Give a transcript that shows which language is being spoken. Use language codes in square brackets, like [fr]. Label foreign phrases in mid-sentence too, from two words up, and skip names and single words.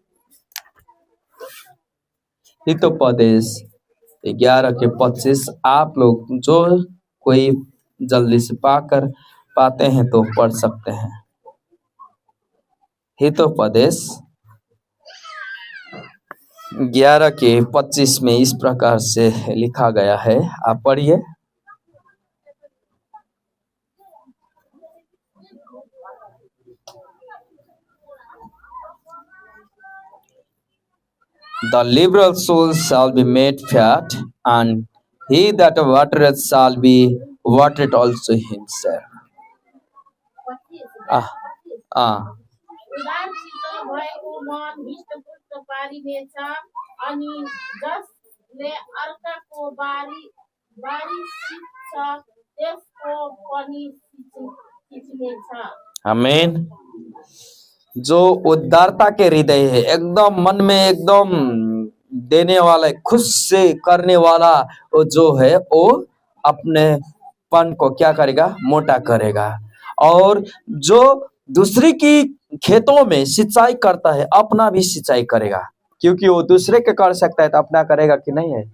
[hi] हितोपदेश 11:25 आप लोग जो कोई जल्दी से पाते हैं तो पढ़ सकते हैं। हितोपदेश 11:25 में इस प्रकार से लिखा गया है, आप पढ़िए। [en] The liberal soul shall be made fat, and he that watereth shall be watered also himself. [ne] उदारचित्त भएको मन हृष्टपुष्ट पारिनेछ, अनि जसले अर्काको बारी सिक्छ त्यसको पनि सिक्नेछ। आमीन। [hi] जो उदारता के हृदय है, एकदम मन में एकदम देने वाला, खुश से करने वाला, वो जो है वो अपने पन को क्या करेगा? मोटा करेगा। और जो दूसरी की खेतों में सिंचाई करता है, अपना भी सिंचाई करेगा, क्योंकि वो दूसरे के कर सकता है तो अपना करेगा कि नहीं है?